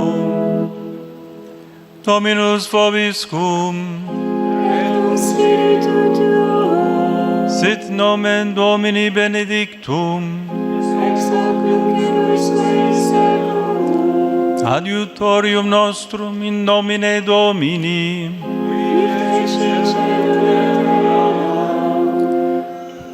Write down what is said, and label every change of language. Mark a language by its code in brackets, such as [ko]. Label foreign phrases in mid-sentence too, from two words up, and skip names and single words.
[la] Dominus vobiscum, et cum spiritu tuo, sit nomen Domini benedictum, ex hoc nunc et usque in seculum. Adiutorium nostrum in nomine Domini, qui fecit caelum et terra.